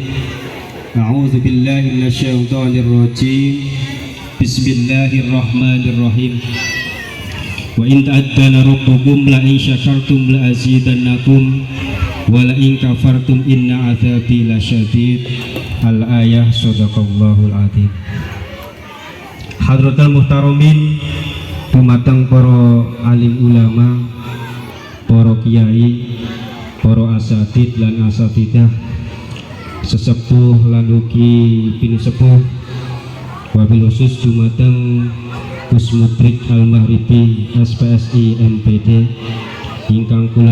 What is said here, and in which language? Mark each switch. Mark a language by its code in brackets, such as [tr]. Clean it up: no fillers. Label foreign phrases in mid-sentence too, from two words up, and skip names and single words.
[ar] أعوذ بالله من الشيطان الرجيم. بسم الله الرحمن الرحيم. وإذ تأذن ربكم لئن شكرتم لأزيدنكم ولئن كفرتم إن عذابي لشديد. الآية. صدق الله العظيم. حضرة المحترمين, [jv] dumateng para alim ulama, para kiai, para asatid lan asatidah, sesepuh lan ugi pinusepuh, wabil khusus dumateng Gus Mudrik Al-Mahribi SPSI MPD ingkang kula